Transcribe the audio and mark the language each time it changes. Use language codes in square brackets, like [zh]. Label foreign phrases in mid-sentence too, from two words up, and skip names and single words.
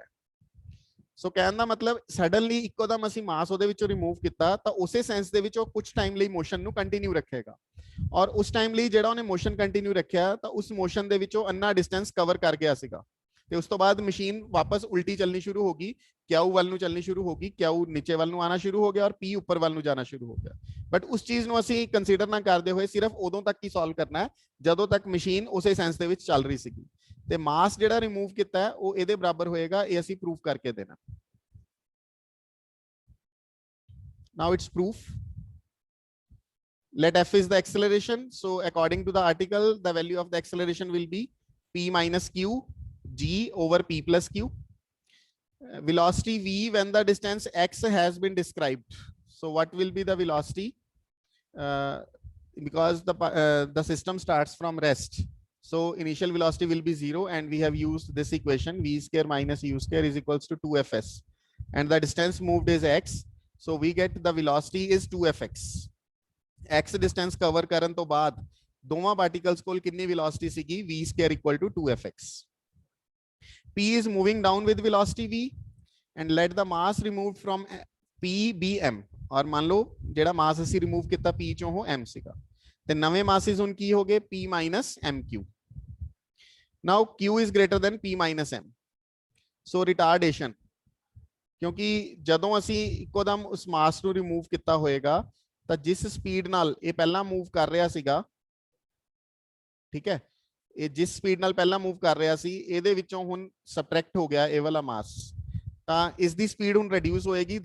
[pa] ਸੋ ਕਹਿਣ ਦਾ ਮਤਲਬ ਸਡਨਲੀ ਇੱਕੋਦਮ ਅਸੀਂ ਮਾਸ ਉਹਦੇ ਵਿੱਚੋਂ ਰਿਮੂਵ ਕੀਤਾ ਤਾਂ ਉਸੇ ਸੈਂਸ ਦੇ ਵਿੱਚ ਉਹ ਕੁਝ ਟਾਈਮ ਲਈ ਮੋਸ਼ਨ ਨੂੰ ਕੰਟੀਨਿਊ ਰੱਖੇਗਾ, ਔਰ ਉਸ ਟਾਈਮ ਲਈ ਜਿਹੜਾ ਉਹਨੇ [en] motion continue [pa] ਰੱਖਿਆ ਤਾਂ ਉਸ ਮੋਸ਼ਨ ਦੇ ਵਿੱਚੋਂ ਅੰਨਾ [en] distance cover [pa] ਕਰ ਗਿਆ ਸੀਗਾ, ਤੇ ਉਸ ਤੋਂ ਬਾਅਦ ਮਸ਼ੀਨ ਵਾਪਸ ਉਲਟੀ ਚੱਲਣੀ ਸ਼ੁਰੂ ਹੋ ਗਈ, ਕਿਊ ਵੱਲ ਨੂੰ ਚੱਲਣੀ ਸ਼ੁਰੂ ਹੋ ਗਈ, ਕਿਊ ਨੀਚੇ ਵੱਲ ਨੂੰ ਆਣਾ ਸ਼ੁਰੂ ਹੋ ਗਿਆ ਔਰ ਪੀ ਉੱਪਰ ਵੱਲ ਨੂੰ ਜਾਣਾ ਸ਼ੁਰੂ ਹੋ ਗਿਆ। ਬਟ ਉਸ ਚੀਜ਼ ਨੂੰ ਅਸੀਂ ਕੰਸੀਡਰ ਨਾ ਕਰਦੇ ਹੋਏ ਸਿਰਫ ਉਦੋਂ ਤੱਕ ਹੀ ਸੋਲਵ ਕਰਨਾ ਹੈ ਜਦੋਂ ਤੱਕ ਮਸ਼ੀਨ ਉਸੇ ਸੈਂਸ ਦੇ ਵਿੱਚ ਚੱਲ ਰਹੀ ਸੀਗੀ, ਤੇ ਮਾਸ ਜਿਹੜਾ ਰਿਮੂਵ ਕੀਤਾ ਹੈ ਉਹ ਇਹਦੇ ਬਰਾਬਰ ਹੋਏਗਾ, ਇਹ ਅਸੀਂ ਪ੍ਰੂਫ ਕਰਕੇ ਦੇਣਾ। [en] Now it's proof. Let f is the acceleration. So according to the article, the value of the acceleration will be p minus q g over p plus q. Velocity v when the distance x has been described. So what will be the velocity? Because the system starts from rest. So initial velocity will be 0, and we have used this equation, v square minus u square is equals to 2fs. And the distance moved is x. So we get the velocity is 2fx. x distance cover [pa] ਕਰਨ ਤੋਂ ਬਾਅਦ ਦੋਵਾਂ ਪਾਰਟੀਕਲਸ ਕੋਲ ਕਿੰਨੀ velocity ਸੀਗੀ, [en] v square equal to 2fx. p is moving down with velocity v, and let the mass removed from p be m. [pa] ਔਰ ਮੰਨ ਲਓ ਜਿਹੜਾ ਮਾਸ ਅਸੀਂ ਰਿਮੂਵ ਕੀਤਾ p ਚੋਂ ਉਹ m ਸੀਗਾ, ਤੇ ਨਵੇਂ ਮਾਸਿਸ ਹੁਣ ਕੀ ਹੋ ਗਏ, [en] p minus mq. Now q is greater than p minus m. So retardation, [pa] ਕਿਉਂਕਿ ਜਦੋਂ ਅਸੀਂ ਇੱਕੋਦਮ ਉਸ ਮਾਸ ਨੂੰ ਰਿਮੂਵ ਕੀਤਾ ਹੋਏਗਾ ਤਾਂ ਜਿਸ ਸਪੀਡ ਨਾਲ ਇਹ ਪਹਿਲਾਂ ਮੂਵ ਕਰ ਰਿਹਾ ਸੀਗਾ, ਠੀਕ ਹੈ, ਇਹ ਜਿਸ ਸਪੀਡ ਨਾਲ ਪਹਿਲਾਂ ਮੂਵ ਕਰ ਰਿਹਾ ਸੀ ਇਹਦੇ ਵਿੱਚੋਂ ਹੁਣ ਸਬਟ੍ਰੈਕਟ ਹੋ ਗਿਆ ਇਹ ਵਾਲਾ ਮਾਸ, ਤਾਂ ਇਸ ਦੀ ਸਪੀਡ ਹੁਣ ਰਿਡਿਊਸ ਹੋਏਗੀ।